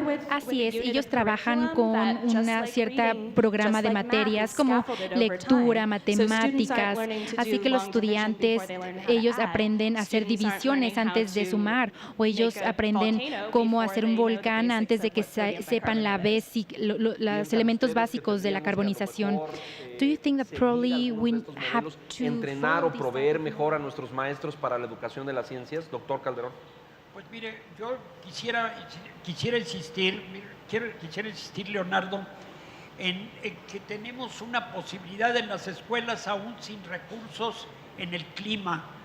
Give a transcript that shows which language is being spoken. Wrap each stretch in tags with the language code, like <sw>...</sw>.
<es>Así es, ellos trabajan con una cierta programa de materias como lectura, matemáticas, así que los estudiantes ellos aprenden a hacer divisiones antes de sumar, o ellos aprenden cómo hacer un volcán antes de que sepan los elementos básicos de la carbonización.</es> <en>Do you think that probably we have to</en> <es>entrenar o proveer mejor a nuestros maestros para la educación de las ciencias? Doctor Calderón. Pues mire, yo quisiera insistir, Leonardo, en que tenemos una posibilidad en las escuelas aún sin recursos en el clima.</es>